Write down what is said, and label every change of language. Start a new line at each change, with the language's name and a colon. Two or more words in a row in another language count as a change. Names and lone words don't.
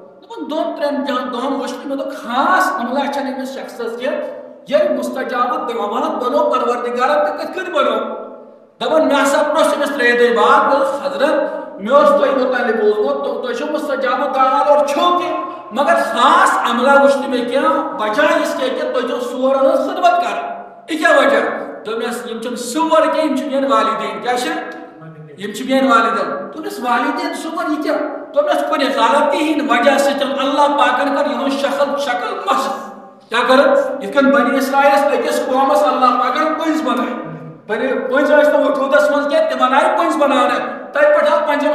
Kashmiri: دۄن 2-3 دۄہن وٕچھ مےٚ دوٚپ خاص عملہ چھنہٕ أمِس شخصس کینٛہہ ییٚلہِ مستجاب دعوات بنو پروردگارن تہٕ کِتھ کٔنۍ بنو دپان مےٚ ہسا پرٛوژھ أمِس 3 دۄہہِ بعد دوٚپُس حضرت مےٚ اوس تۄہہِ متعلق بوٗزمُت تُہۍ چھِو مستجاب دعوات اور چھِو تہِ مگر خاص عملہ وٕچھ نہٕ مےٚ کینٛہہ
Urdu: بجاے اس کے کہِ
Kashmiri: تُہۍ چھِو سورن ہٕنٛز خدمت کران یہِ کیٛاہ وجہ دوٚپمس یِم چھِنہٕ سور کینٛہہ یِم چھِ میٲنۍ والدین کیٛاہ چھِ یِم چھِ میٲنۍ والدین دوٚپمس والدین سور یہِ کیٛاہ دوٚپمس کُنہِ غلطی ہِنٛدِ وجہ سۭتۍ اللہ پاکن کٔر یِہُنٛد شکل مس کیٛاہ کٔرٕن یِتھ کٔنۍ بنی اسرائیلس أکِس قومس اللہ پاکن پٔنٛزۍ بنٲے پٔنٛزۍ ٲسۍ نہٕ وجوٗدس منٛز کینٛہہ تِمن آیہِ پٔنٛزۍ بناونہٕ تتہِ پٮ۪ٹھ آو پنٛجن